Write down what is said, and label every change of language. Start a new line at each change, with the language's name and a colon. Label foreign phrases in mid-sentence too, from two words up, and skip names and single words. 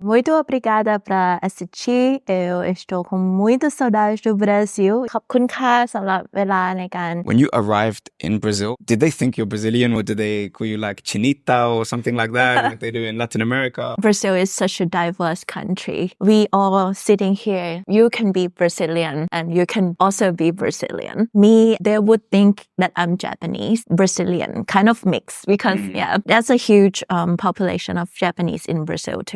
Portuguese: Muito obrigada para assistir. Eu estou com muita saudade do Brasil.
Thai: ขอบคุณค่ะสำหรับเวลาในการ
English: When you arrived in Brazil, did they think you're Brazilian or did they call you like Chinita or something like that, like they do in Latin America? Brazil is such a diverse country. We all sitting here, you can be Brazilian and you can also be Brazilian. Me, they would think that I'm Japanese, Brazilian, kind of mixed because there's a huge population of Japanese in Brazil too.